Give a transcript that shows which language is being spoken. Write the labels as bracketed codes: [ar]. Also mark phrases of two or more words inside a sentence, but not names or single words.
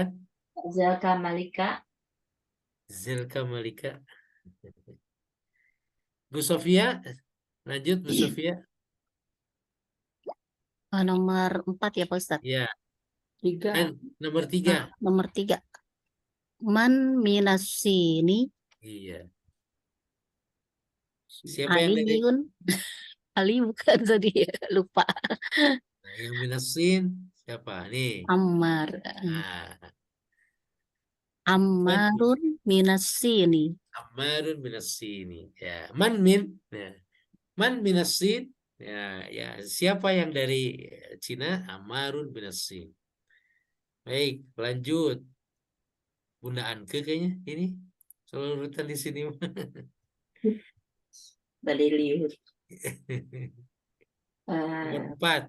[id] Zelka Malika. Zelka Malika. Bu Sofia, lanjut Bu Sofia. Nomor 4 ya Pak Ustadz. Ya, 3. nomor 3. Nomor 3. [ar] من من الصين [id] Iya. Siapa yang dari? aliyun. Ali bukan tadi ya, lupa. Nah, yang minasin siapa? Nih. Ammar. Nah, [ar] عمار من الصين. عمار من الصين. [id] Ya, [ar] من من. [id] Ya. [ar] من من الصين. Ya, ya. [id] Siapa yang dari Cina? [ar] عمار من الصين. [id] Baik, lanjut. Bunda Anke kayaknya ini. Selalu urutan di sini. Baliliur. Nomor 4.